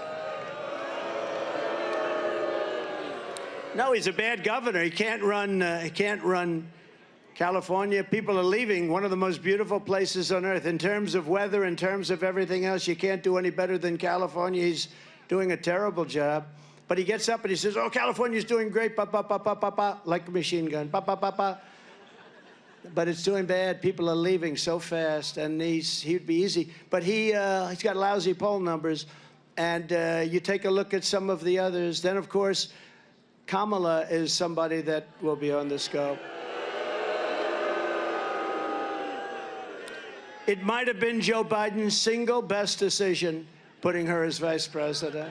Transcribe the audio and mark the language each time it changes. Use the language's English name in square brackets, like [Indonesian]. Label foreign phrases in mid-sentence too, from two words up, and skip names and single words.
[English] No, he's a bad governor. He can't run California. People are leaving one of the most beautiful places on earth. In terms of weather, in terms of everything else, you can't do any better than California. He's doing a terrible job. But he gets up and he says, oh, California's doing great, pa, pa, pa, pa, pa, pa, like a machine gun, pa, pa, pa, pa. But it's doing bad. People are leaving so fast, and he'd be easy. But he's got lousy poll numbers. And you take a look at some of the others. Then, of course, Kamala is somebody that will be on the scope. It might have been Joe Biden's single best decision, putting her as vice president.